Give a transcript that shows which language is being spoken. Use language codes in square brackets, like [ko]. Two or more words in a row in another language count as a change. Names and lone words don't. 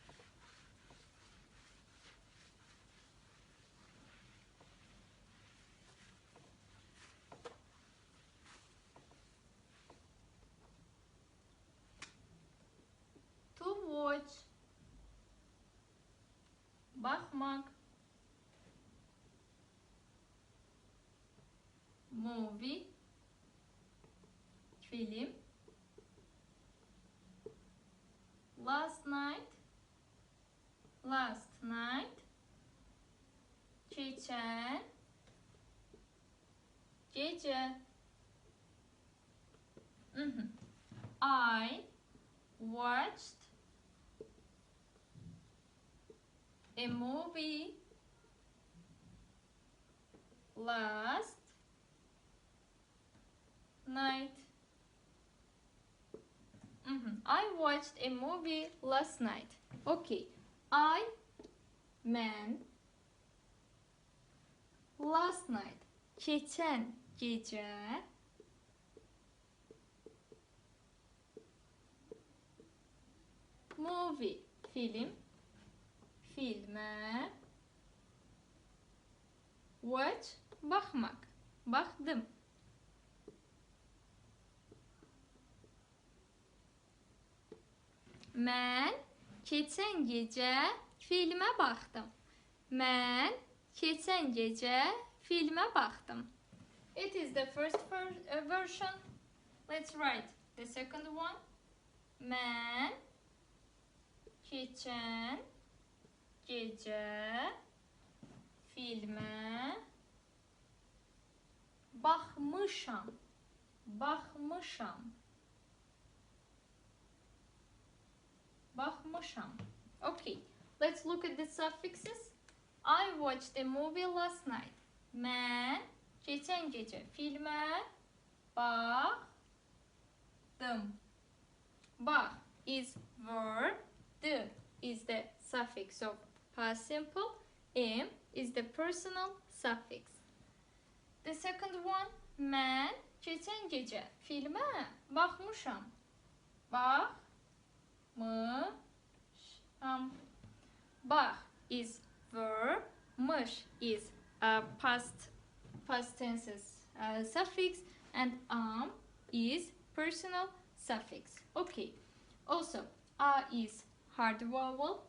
[en] To watch, bakmak, movie, film, last night, [tr] geçen, gece. [en] I watched a movie last night. I watched a movie last night. Okay, man, last night, [tr] geçen gece, movie, filme, watch, bakmak, baktım. [az] Mən keçən gecə filmə baxdım. Mən keçən gecə filmə baxdım. [en] It is the first version. Let's write the second one. [az] Mən keçən gecə filmə baxmışam. [en] Okay, let's look at the suffixes. I watched a movie last night. [az] Mən keçən gecə filmə baxdım. [en] Bax is verb. The is the suffix of past simple. Am is the personal suffix. The second one, [az] mən keçən gecə filmə baxmışam. [en] Bak. Bak is verb. Mış is past tenses suffix, and is personal suffix. Okay. Also, a is hard vowel.